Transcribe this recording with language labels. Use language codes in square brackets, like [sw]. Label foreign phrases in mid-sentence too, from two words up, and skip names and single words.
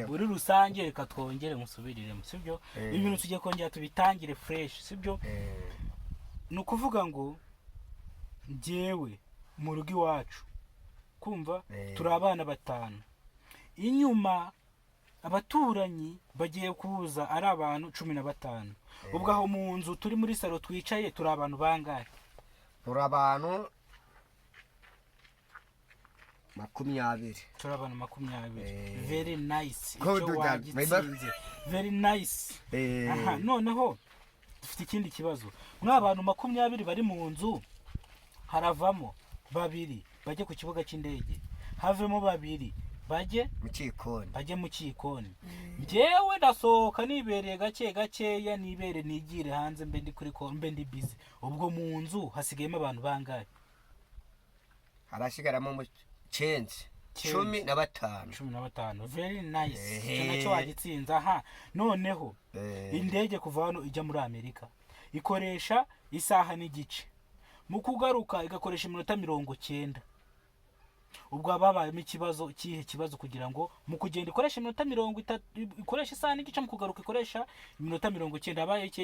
[rw] Muri rusange reka twongere musubiriremo sibyo ibintu tugiye kongera tubitangire fresh sibyo ni ukuvuga ngo njyewe mu rugo iwacu kumva turi abana 5 inyuma abaturanyi bagiye kuza ari abantu 15 ubwo aho mu nzu turi muri salo twicaye turi abantu bangahe turi abantu 20 turi abantu 20 [en] very nice very nice [rw] aha noneho dufite ikindi kibazo mw'abantu 20 bari mu nzu haravamo 2 bajye ku kibuga cy'indege havemo 2 bajye mu cyikoni njyewe ndasohoka nibereye gakeya nibere nigire hanze mbe ndi kuri mbe ndi busy ubwo mu nzu hasigayemo abantu bangahe harashigaramo mu 15 [en] very nice [rw] cyo wagitsinza aha noneho indege kuva hano ijya muri Amerika ikoresha isaha n'igice mu kugaruka igakoresha iminota 90 ubwo ababayemo ikibazo kugira ngo mu kugenda ikoresha iminota 30 ikoresha isaha n'igice mu kugaruka ikoresha iminota 90 abaye iki